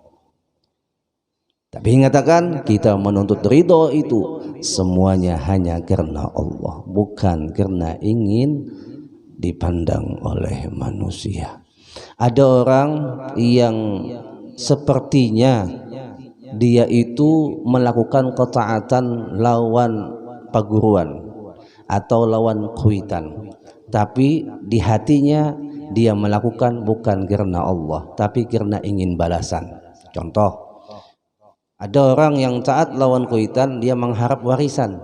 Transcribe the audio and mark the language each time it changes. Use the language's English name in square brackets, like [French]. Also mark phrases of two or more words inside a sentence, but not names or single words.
[Indonesian] Tapi mengatakan kita menuntut ridho itu semuanya hanya karena Allah, bukan karena ingin dipandang oleh manusia. Ada orang yang sepertinya dia itu melakukan ketaatan [Banjar] lawan paguruan atau lawan kuitan, [Indonesian] tapi di hatinya dia melakukan bukan karena Allah, tapi karena ingin balasan. Contoh, ada orang yang taat [Banjar] lawan kuitan, [Indonesian] dia mengharap warisan.